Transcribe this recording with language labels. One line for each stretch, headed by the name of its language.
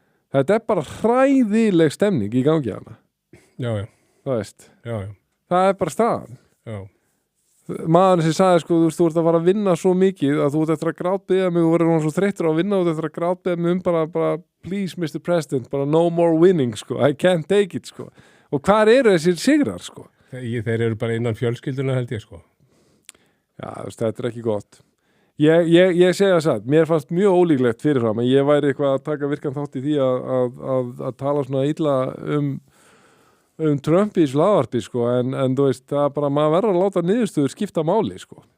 Icelandic: Þetta bara hræðileg stemning í gangi hana. Já. Það veist. Já. Það bara staðan. Já. Maðurinn sem sagði, sko, þú ert að fara að vinna svo mikið að þú ert eftir að grátbiðja mig og verður svo þreyttur á að vinna og þú ert eftir að grátbiðja mig bara
English: please Mr. President, bara no more winning, sko, I can't take it, sko.
Icelandic: Og hvar eru þessir sigrar, sko? Þeir eru bara innan fjölskylduna, held ég, sko. Já, þetta er ekki gott. Ég segja það, mér fannst mjög ólíklegt fyrirfram að ég væri eitthvað að taka virkan þátt í því að tala svona illa Trump í slaðvarpi, sko, en þú veist, það er bara, maður verður að láta niðurstöður skipta máli, sko.